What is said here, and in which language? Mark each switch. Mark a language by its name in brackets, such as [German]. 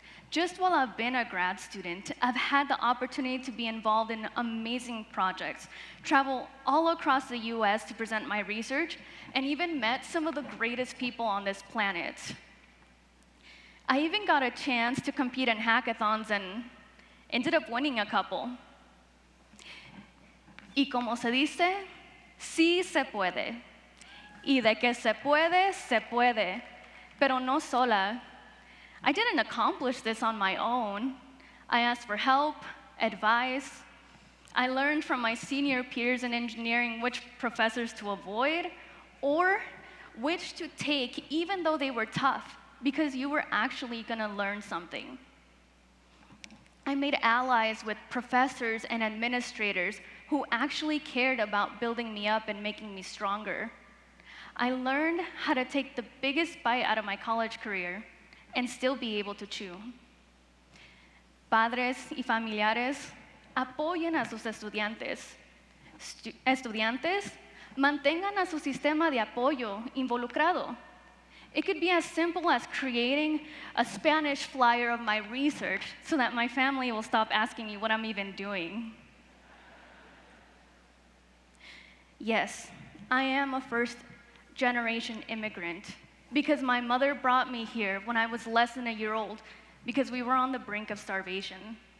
[English] Just while I've been a grad student, I've had the opportunity to be involved in amazing projects, travel all across the US to present my research, and even met some of the greatest people on this planet. I even got a chance to compete in hackathons and ended up winning a couple. [Spanish] Y como se dice, sí se puede. Y de que se puede, pero no sola. [English] I didn't accomplish this on my own. I asked for help, advice. I learned from my senior peers in engineering which professors to avoid or which to take even though they were tough, because you were actually gonna learn something. I made allies with professors and administrators who actually cared about building me up and making me stronger. I learned how to take the biggest bite out of my college career and still be able to chew. [Spanish] Padres y familiares, apoyen a sus estudiantes. Estudiantes, mantengan a su sistema de apoyo involucrado. [English] It could be as simple as creating a Spanish flyer of my research so that my family will stop asking me what I'm even doing. Yes, I am a first-generation immigrant because my mother brought me here when I was less than a year old because we were on the brink of starvation.